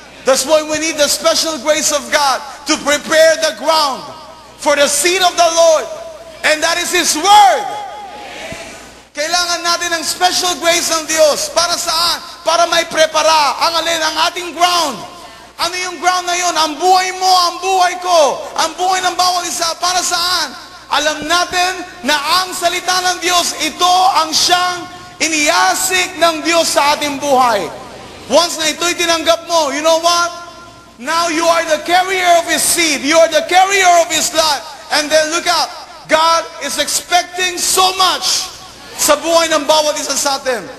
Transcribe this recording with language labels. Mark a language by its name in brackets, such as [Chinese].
[English] That's why we need the special grace of God to prepare the ground for the seed of the Lord. And that is His Word. [Filipino] Kailangan natin ng special grace ng Diyos. Para saan? Para may prepara ang ating ground. Ano yung ground na yun? Ang buhay mo, ang buhay ko, ang buhay ng bawat isa. Para saan? Alam natin na ang salita ng Diyos, ito ang siyang iniasik ng Diyos sa ating buhay. Once na ito'y tinanggap mo, [English] you know what? Now you are the carrier of His seed. You are the carrier of His life. And then look out. God is expecting so much [Filipino] sa buhay ng bawat isa sa atin.